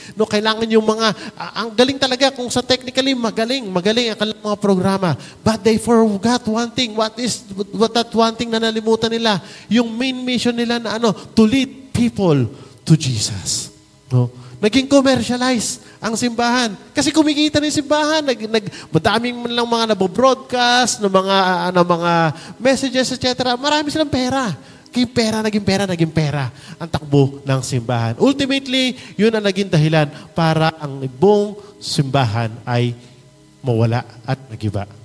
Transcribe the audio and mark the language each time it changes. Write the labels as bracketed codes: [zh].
[tl] No, kailangan yung mga, ang galing talaga kung sa technically magaling ang kanilang mga programa. [en] But they forgot one thing. What that one thing [tl] na nalimutan nila? [en] Yung main mission nila na to lead people to Jesus. No? [tl] Naging commercialize ang simbahan. Kasi kumikita na yung simbahan. Madaming man lang mga nabobroadcast, ng mga messages, etc. Marami silang pera. Naging pera ang takbo ng simbahan. Ultimately, yun ang naging dahilan para ang buong simbahan ay mawala at nagiba.